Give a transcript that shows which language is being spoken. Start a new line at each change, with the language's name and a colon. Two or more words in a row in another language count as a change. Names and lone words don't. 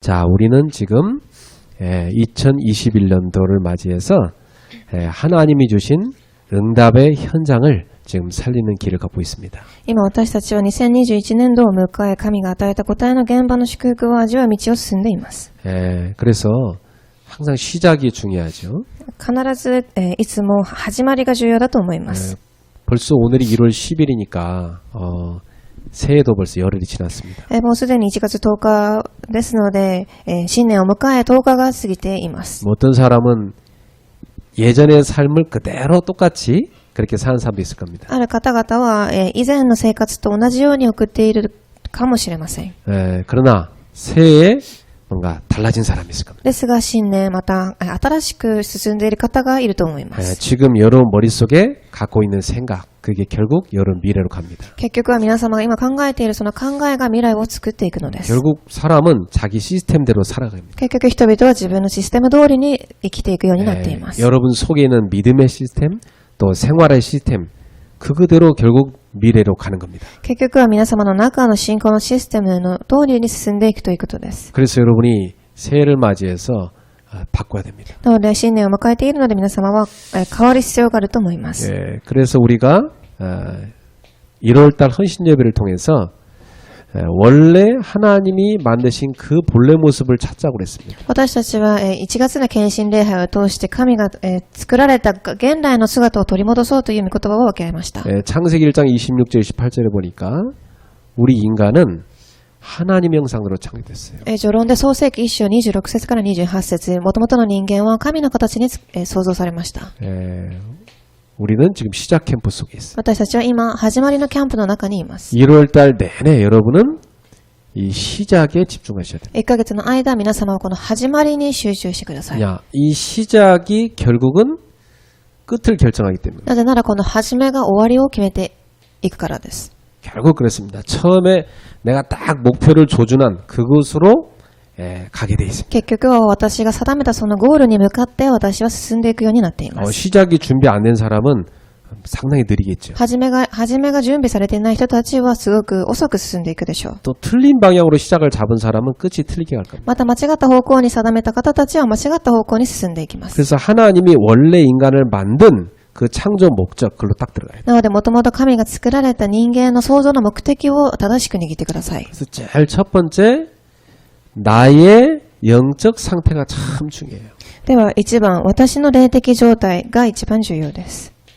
Korean: 자, 우리는 지금 2021년도를 맞이해서 하나님이 주신 응답의 현장을 지금 살리는 길을 걷고 있습니다.
Japanese: 今私たちは2021年度を迎え、神が与えた答えの現場の祝福を味わう道を進んでいます。
Korean: 그래서 항상 시작이 중요하죠.
Japanese: 必ず、いつも始まりが重要だと思います。
Korean: 벌써 오늘이 1월 10일이니까 새해도 벌써 열흘이 지났습니다.
Japanese: もうすでに1月10日ですので、新年を迎え10日が過ぎています。
Korean: 어떤 사람은 예전의 삶을 그대로 똑같이 그렇게 사는 사람도 있을 겁니다.
Japanese: ある方々は、以前の生活と同じように送っているかもしれません。
Korean: 그러나 새해에 뭔가 달라진 사람이 있을 겁니다.
Japanese: ですが新年また新しく進んでいる方がいると思います。
Korean: 지금 여러분 머릿속에 갖고 있는 생각, 그게 결국 여러분 미래로 갑니다.
Japanese: 結局は皆様が今考えているその考えが未来を作っていくのです。
Korean: 결국 사람은 자기 시스템대로 살아갑니다.
Japanese: 結局人々は自分のシステム通りに生きていくようになっています。
Korean: 여러분 속에 있는 믿음의 시스템, 또 생활의 시스템, 그대로 결국 미래로 가는 겁니다.
Japanese: 結局は皆様の中の信仰のシステムの通りに進んでいくということです。
Korean: 그래서 여러분이 새해를 맞이해서 바꿔야 됩니다.
Japanese: なので新年を迎えているので皆様は変わる必要があると思います。
Korean: 그래서 우리가 1월달 헌신 예배를 통해서 원래 하나님이 만드신 그 본래 모습을 찾자고 그랬습니다.
Japanese: 私たちは1月の献身礼拝を通して神が作られた現代の姿を取り戻そうという御言葉を分け合いました。
Korean: 창세기 1장 26절 28절에 보니까 우리 인간은 하나님 형상으로 창조됐어요.
Japanese: 序論で創世記1章26節から28節、元々の人間は神の形に創造されました。
Korean: 우리는 지금 시작 캠프 속에 있어요.
Japanese: 私たちは今始まりのキャンプの中にいます。
Korean: 1월달 내내 여러분은 이 시작에 집중하셔야 돼요. 1
Japanese: ヶ月の間皆様はこの始まりに集中してください。
Korean: 이 시작이 결국은 끝을 결정하기 때문에.
Japanese: なぜならこの始めが終わりを決めていくからです。
Korean: 결국 그렇습니다. 처음에 내가 딱 목표를 조준한 그곳으로 가게 돼 있습니다.
Japanese: 結局は私が定めたそのゴールに向かって私は進んでいくようになっています。
Korean: 시작이 준비 안 된 사람은 상당히 느리겠죠.
Japanese: 始めが準備されていない人たちはすごく遅く進んでいくでしょう。
Korean: 또 틀린 방향으로 시작을 잡은 사람은 끝이 틀리게 갈 겁니다.
Japanese: また間違った方向に定めた方たちは間違った方向に進んでいきます。
Korean: 그래서 하나님이 원래 인간을 만든 그 창조 목적 글로 딱 들어가야 돼요.
Japanese: なので元々神が作られた人間の創造の目的を正しく握ってください。
Korean: 그래서 제일 첫 번째 나의 영적 상태가 참 중요해요.
Japanese: では一番、私の霊的状態が一番重要です。